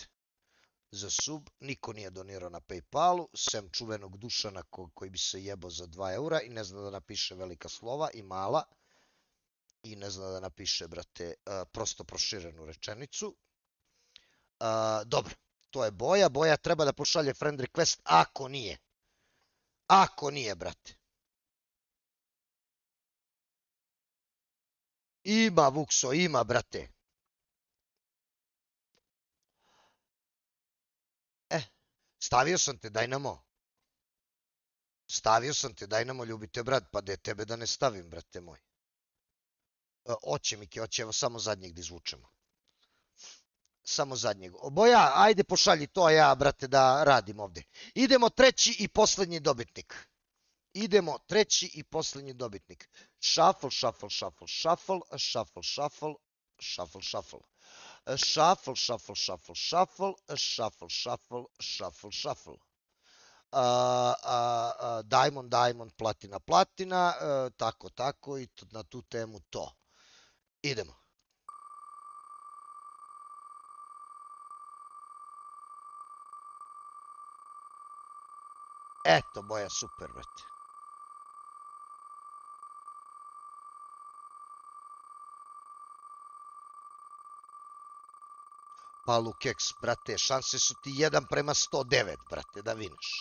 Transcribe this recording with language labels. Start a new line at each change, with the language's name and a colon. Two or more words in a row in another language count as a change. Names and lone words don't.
Serbian: Za sub niko nije donirao na Paypalu, sem čuvenog Dušana koji bi se jebao za 2 eura i ne zna da napiše velika slova i mala. I ne zna da napiše, brate, prosto proširenu rečenicu. Dobro, to je Boja. Boja treba da pošalje
English: friend request
Serbian: ako nije. Ako nije, brate. Ima, Vukso, ima, brate. Stavio sam te, Dajnamo. Stavio sam te, Dajnamo, ljubite, brat, pa de tebe da ne stavim, brate moj. Oće, Miki, oće, evo samo zadnjeg da izvučemo. Samo zadnjeg. Boja, ajde pošalji to, a ja, brate, da radim ovdje. Idemo treći i posljednji dobitnik. Idemo treći i posljednji dobitnik.
English: Shuffle, shuffle, shuffle, shuffle, shuffle, shuffle, shuffle, shuffle. Shuffle, shuffle, shuffle, shuffle, shuffle, shuffle, shuffle, shuffle. Diamond, diamond,
Serbian: platina, platina, tako i na tu temu to. Idemo. Eto, Boja, super, brate. Palu keks, brate, šanse su ti 1:109, brate, da viniš.